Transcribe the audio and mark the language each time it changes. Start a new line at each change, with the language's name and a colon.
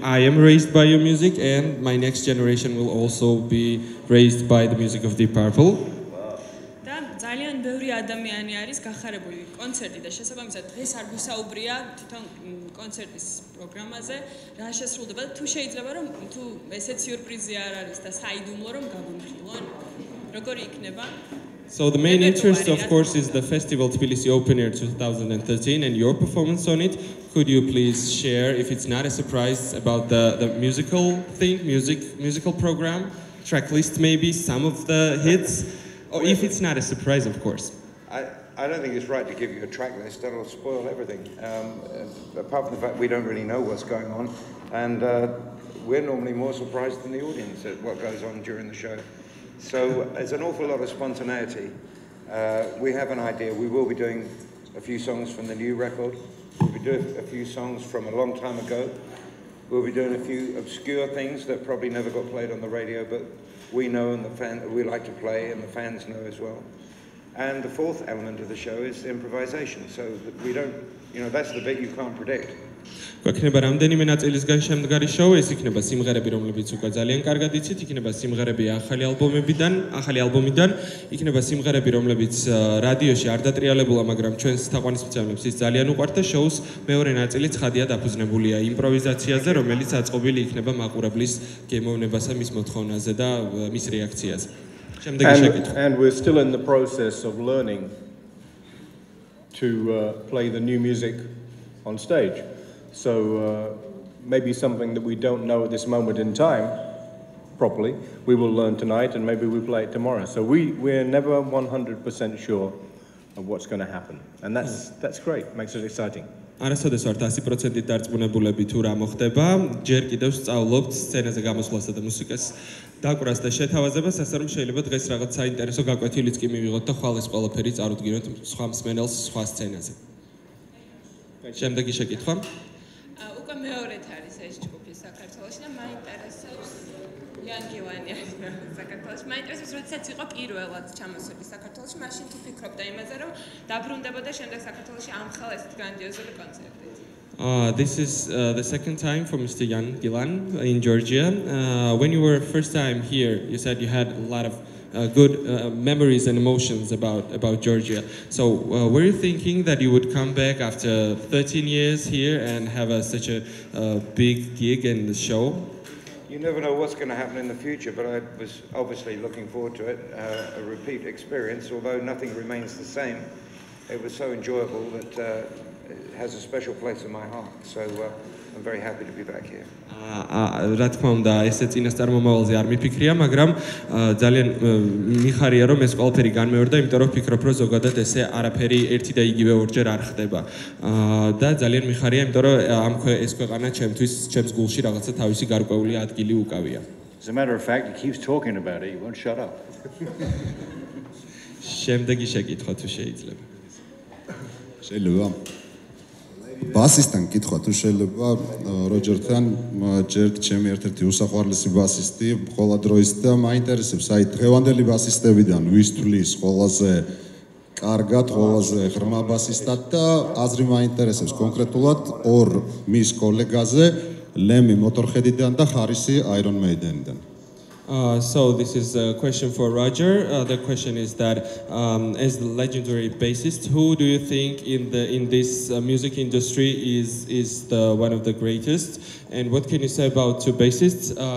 English: I am raised by your music, and my next generation will also be raised by the music of Deep Purple.
Georgian: და ძალიან ბევრი ადამიანი არის გახარებული კონცერტი და შესაბამისად დღეს არ გვისაუბრია თვითონ კონცერტის პროგრამაზე, რა შესრულდება და თუ შეიძლება რომ თუ ესეც სიურპრიზი არ არის და საიდუმლო რომ გაგვიმხილონ, როგორი იქნება?
English: So the main interest, of course, is the festival Tbilisi Open Air 2013 and your performance on it. Could you please share, if it's not a surprise, about the musical thing, musical program, track list maybe, some of the hits, or if it's not a surprise, of course. I don't think it's right to give you a track list. That'll spoil everything. Apart from the fact we don't really know what's going on, and we're normally more surprised than the audience at what goes on during the show. So there's an awful lot of spontaneity. We have an idea. We will be doing a few songs from the new record. We'll be doing a few songs from a long time ago. We'll be doing a few obscure things that probably never got played on the radio, but we know and we like to play, and the fans know as well. And the fourth element of the show is improvisation. So that we don't, that's the bit you can't predict.
Georgian: გვექნება რამდენიმე ნაწილისგან შემდგარი შოუ, ეს იქნება სიმღერები, რომლებიც უკვე ძალიან კარგად იცით, იქნება სიმღერები ახალი ალბომიდან, იქნება სიმღერები, რომლებიც რადიოში არ დატრიალებულა, მაგრამ ჩვენს თაყვანისმცემლებს ის ძალიან უყვართ და შოუს მეორე ნაწილი ცხადია დაფუძნებულია იმპროვიზაციაზე, რომელიც აწყობილი იქნება მაყურებლის გემოვნებასა, მის მოთხოვნაზე და მის რეაქციაზე. შემდეგი შეკითხვა.
English: And we're still in the process of learning to play the new music on stage. So maybe something that we don't know at this moment in time properly, we will learn tonight and maybe we play it tomorrow. So we're never 100% sure of what's going to happen. And that's great, makes it exciting.
Georgian: არასოდეს ვართ 100%-ით დარწმუნებულები თუ რა მოხდება, ჯერ კიდევ სწავლობთ სცენაზე გამოსვლასა და მუსიკას დაკვრას და შეთავაზებას, ასე რომ შეიძლება დღეს რაღაც საინტერესო გაკვეთილიც კი მივიღოთ და ხვალ ეს ყველაფერი წარუდგინოთ სხვა მსმენელს სხვა სცენაზე. შემდეგი შეკითხვა. უკვე მეორედ არის ეს ჯგუფი საქართველოში და მაინტერესებს იანგილანი არის საქართველოში. მაინტერესებს, როდესაც იყო პირველად ჩამოსული საქართველოში, მაშინ თუ ფიქრობდა იმაზე, რომ დაბრუნდებოდა შემდეგ საქართველოში ამ ხალ ესეთ გრანდიოზული კონცერტით.
English: This is the second time for Mr. Jan Gilan in Georgia. When you were first time here, you said you had a lot of good memories and emotions about Georgia. So were you thinking that you would come back after 13 years here and have such a big gig in the show? You never know what's going to happen in the future, but I was obviously looking forward to it, a repeat experience, although nothing remains the same. It was so enjoyable that it has a special place in my heart. So I'm very happy to be back here.
Georgian: რა თქმა უნდა, ესე წინასწარმომავალზე არ მიფიქრია, მაგრამ ძალიან მიხარია რომ ეს ყველაფერი განმეორდა, იმიტომ რომ ვფიქრობ, რომ ზოგადად ესე არაფერი ერთი და იგივე ორჯერ არ ხდება. და ძალიან მიხარია, იმიტომ რომ ამ ეს ქვეყანა ჩემს გულში რაღაცა თავისი გარკვეული ადგილი უკავია.
English: As a matter of fact, he keeps talking about it. He won't shut up.
Georgian: შემდეგი შეკითხვა თუ შეიძლება. შეიძლება ბასისტთან კითხვა თუ შეიძლება როჯერთან ჯერ ჩემი ერთ-ერთი უსაყვარლესი ბასისტი ყველა დროის და მაინტერესებს აი დღევანდელი ბასისტებიდან ვის თვლის ყველაზე კარგად ყველაზე ღრმა ბასისტად და აზრი მაინტერესებს კონკრეტულად ორ მის კოლეგაზე ლემი მოტორჰედიდან და ხარისი Iron Maiden-დან.
English: So this is a question for Roger. The question is that as the legendary bassist, who do you think in this music industry is the one of the greatest? And what can you say about two bassists?